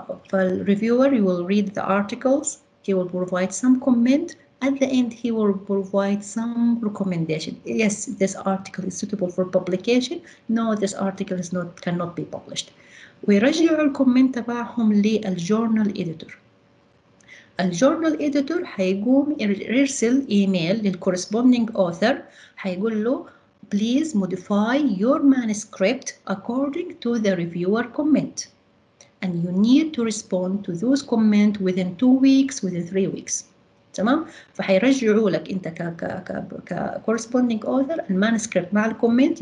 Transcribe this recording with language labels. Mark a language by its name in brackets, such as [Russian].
[English] فالreviewer you will read the articles, he will provide some comment, at the end he will provide some recommendation. Yes, this article is suitable for publication. No, this article is cannot be published. [Arabic] ويرجعوا الكومنت تبعهم للجورنال editor. الجورنال editor حيقوم يرسل ايميل للcorresponding author حيقول له [English] please modify your manuscript according to the reviewer comment and you need to respond to those comments within 2 weeks, within 3 weeks. [Arabic] تمام؟ فحيرجعوا لك انت ك corresponding author المانuscript مع الكومنت.